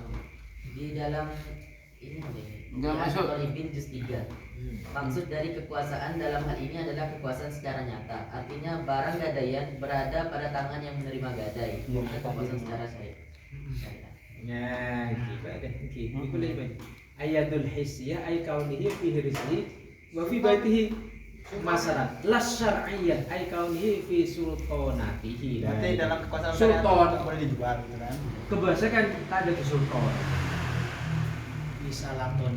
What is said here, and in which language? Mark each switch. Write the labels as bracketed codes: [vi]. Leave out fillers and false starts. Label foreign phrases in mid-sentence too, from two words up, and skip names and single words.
[id] Di dalam ini Nggak masuk. Al-Talibin juz 3. Maksud dari kekuasaan dalam hal ini adalah kekuasaan secara nyata. Artinya barang gadaian berada pada tangan yang menerima gadai. Bukan kekuasaan secara syariat. nah gitu ada gitu itu lebih [ar] آية الحسية أي كونه في رزقه وفي بيته مسألة لا شرعية أي كونه في سلطنته [id] Berarti dalam kekuasaan Sultan. syariat nggak boleh dijual gitu kan. kebahasa kan ada ke sultan Bisa latoni.